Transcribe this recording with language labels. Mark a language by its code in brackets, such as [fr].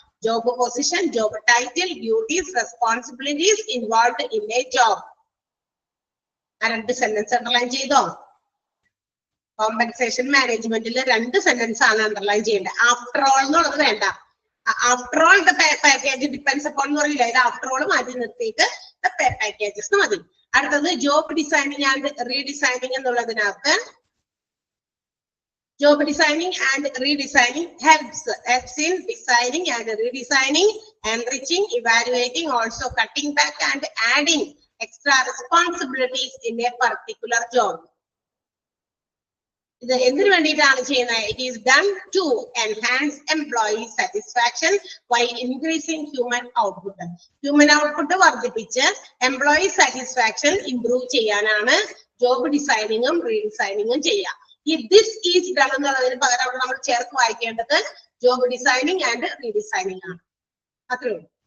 [en] Job position, job title, duties, responsibilities involved in a job. [ml] ആ രണ്ട് sentence underline ചെയ്തോ? Compensation മാനേജ്മെന്റിൽ 2 sentence ആണ് അണ്ടർലൈൻ ചെയ്യേണ്ടത്. [en] After all എന്നുള്ളത് വേണ്ട. After all the pay package depends upon [ml] എന്ന് പറയില്ല, ഇത് ആഫ്റ്റർ ഓൾ മാറ്റി നിർത്തിയിട്ട് [en] the pay packages [ml] മതി. അടുത്തത് job designing and redesigning എന്നുള്ളതിനകത്ത് [en] job designing and redesigning helps in designing and redesigning, enriching, evaluating, also cutting back and adding extra responsibilities in a particular job. [ml] ഇത് എന്തിനു വേണ്ടിയിട്ടാണ് ചെയ്യുന്നത്? [en] It is done to enhance employee satisfaction while increasing human output. [ml] Human output വർദ്ധിപ്പിച്ച് employee satisfaction improve ചെയ്യാനാണ് job ഡിസൈനിങ്ങും റീഡിസൈനിങ്ങും ചെയ്യുക. ഈ [en] this is done [ml] എന്നുള്ളതിന് പകരം അവിടെ നമ്മൾ ചേർത്ത് വായിക്കേണ്ടത് ജോബ് ഡിസൈനിങ് ആൻഡ് റീഡിസൈനിങ് ആണ്. അത്രേ ഉള്ളൂ.